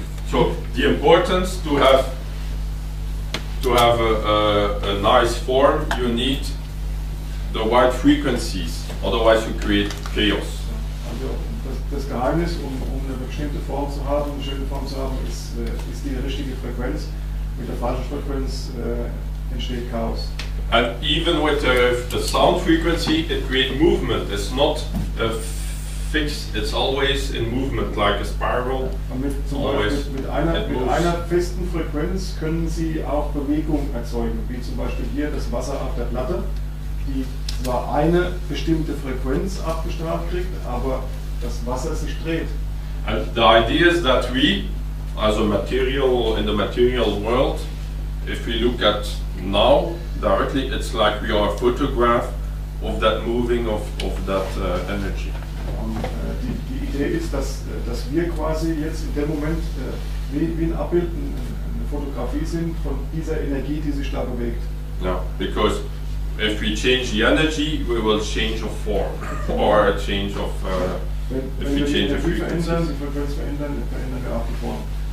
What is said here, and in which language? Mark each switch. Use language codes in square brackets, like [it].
[en] So the importance to have a nice form, you need the right frequencies. Otherwise, you create chaos. [de] Also das Geheimnis, um eine bestimmte Form zu haben, eine schöne Form zu haben, ist die richtige Frequenz. Mit der falschen Frequenz entsteht Chaos. [en] And even with the sound frequency, it creates movement. It's not fixed. It's always in movement, like a spiral. [de] Und mit einer festen Frequenz können Sie auch Bewegung erzeugen, wie zum Beispiel hier das Wasser auf der Platte, die zwar eine bestimmte Frequenz abgestrahlt kriegt, aber das Wasser sich dreht. [en] And the idea is that we, as a material, in the material world, if we look at now directly, it's like we are a photograph of that moving of that energy. [de] Und die Idee ist, dass wir quasi jetzt in dem Moment wie ein Abbild, eine Fotografie sind von dieser Energie, die sich da bewegt. [en] Yeah, because if we change the energy, we will change of form or a change of. [de] Wenn wir die Energie verändern, die Frequenz verändern, verändern wir auch die Form.